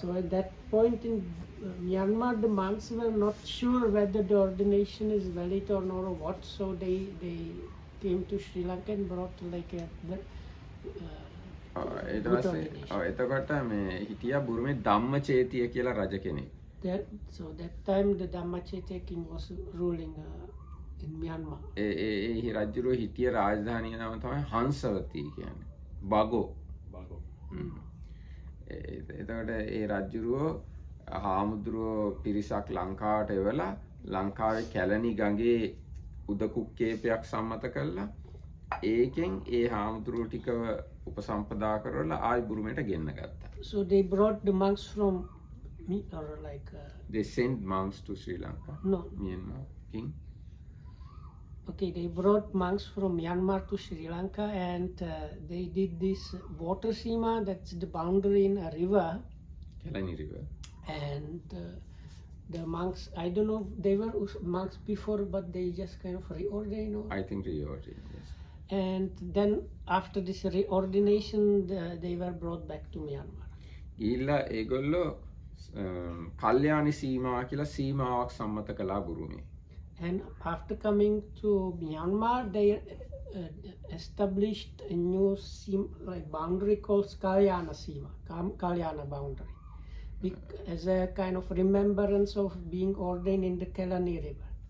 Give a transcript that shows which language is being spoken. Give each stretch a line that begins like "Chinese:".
English: So at that point in Myanmar, the monks were not sure whether the ordination is valid or not or what. So they came to Sri Lanka and brought like a
Sinhala: ඊට පස්සේ එතකොට මේ හිටියා බුරුමේ ධම්මචේතිය කියලා රජ කෙනෙක්.
English: So that time the Dhammachetya king was ruling in Myanmar.
Sinhala: ඒ රජුරෝ හිටිය රාජධානිය නම තමයි හංසවතී කියන්නේ. බගෝ. එතකොට ඒ රජුරෝ හාමුදුරුවෝ පිරිසක් ලංකාවට එවලා ලංකාවේ කැලණි ගඟේ උදකුක්කේපයක් සම්මත කළා. ඒකෙන් ඒ හාමුදුරුවෝ ටිකව උපසම්පදා කරලා ආයි බුරුමේට ගෙන්න ගත්තා.
English: So they brought the monks from or like they sent monks to Sri Lanka. No. Myanmar king. Okay, they brought monks from Myanmar to Sri Lanka, and they did this water sima, that's the boundary in a river. Kelani river. And the monks, I don't know, they were monks before, but they just kind of reordained. I think reordained, yes. And then after this reordination, they were brought back to Myanmar.
Sinhala: ගිහිල්ලා ඒගොල්ලෝ කල්යාණි සීමා කියලා සීමාවක් සම්මත කළා බුරුමේ.
English: And after coming to Myanmar, they established a new like boundary called Kalyana Sima, Kalyana boundary, as a kind of remembrance of being ordained in the Kelani River.